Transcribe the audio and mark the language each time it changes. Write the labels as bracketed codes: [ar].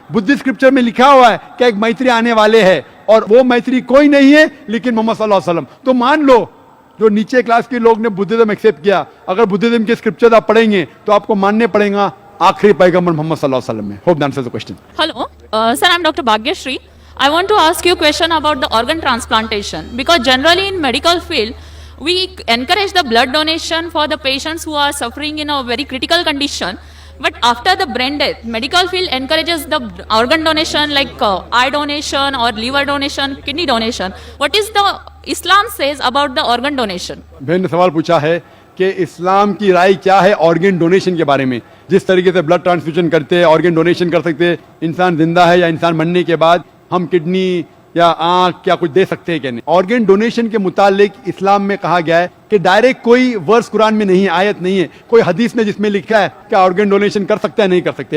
[hi] Buddhist scripture में लिखा हुआ है कि एक मैत्री आने वाले है, और वो मैत्री कोई नहीं है लेकिन मोहम्मद सल्लल्लाहु अलैहि वसल्लम। तो मान लो जो नीचे क्लास के लोग ने बुद्धिज्म एक्सेप्ट किया, अगर बुद्धिज्म के स्क्रिप्चर आप पढ़ेंगे तो आपको मानने पड़ेगा आखिरी पैगंबर मोहम्मद सल्लल्लाहु अलैहि वसल्लम में। [en] Hope that answers the question. Hello, sir, I'm Dr. Bhagyashree. I want to ask you a question about the organ transplantation, because generally in medical field, we encourage the blood donation for the patients who are suffering in a very critical condition. But after the brain death, medical field encourages the organ donation like eye donation or liver donation, kidney donation. What is the Islam says about the organ donation? [hi] बहन ने सवाल पूछा है कि इस्लाम की राय क्या है organ donation के बारे में। जिस तरीके से ब्लड ट्रांसफ्यूजन करते हैं, ऑर्गन डोनेशन कर सकते हैं, इंसान जिंदा है या इंसान मरने के बाद हम किडनी या आंख क्या कुछ दे सकते हैं क्या नहीं। ऑर्गन डोनेशन के मुतालिक इस्लाम में कहा गया है कि डायरेक्ट कोई वर्स कुरान में नहीं, आयत नहीं है, कोई हदीस में जिसमें लिखा है कि ऑर्गन डोनेशन कर सकते हैं नहीं कर सकते।